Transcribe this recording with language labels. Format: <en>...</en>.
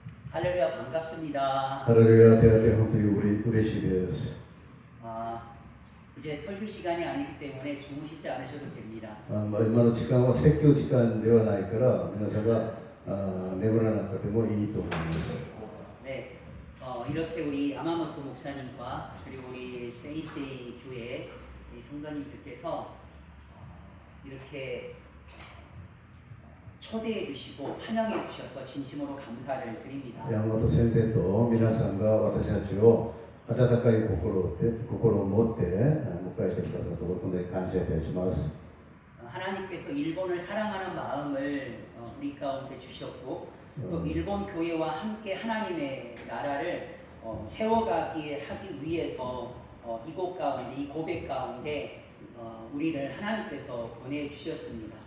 <ko>할렐루야 반갑습니다. 할렐루야 대한민국이 우리 시대였어. 이제 설교 시간이 아니기 때문에 주무시지 않으셔도 됩니다.</ko> <ja>今の時間は説教時間ではないから皆さんが眠らなくてもいいと思います。</ja> <ko>네, 이렇게 우리 아마모토 목사님과 그리고 우리 세이세이 교회 성도님들께서 이렇게 초대해 주시고 환영해 주셔서 진심으로 감사를 드립니다.</ko> <ja>山本先生と皆さんが私たちを温かい心を持って迎えてくださったことで感謝いたします。</ja> <ko>하나님께서 일본을 사랑하는 마음을 우리 가운데 주셨고 또 일본 교회와 함께 하나님의 나라를 세워가기 하기 위해서 이곳 가운데 이 고백 가운데 우리를 하나님께서 보내주셨습니다.</ko>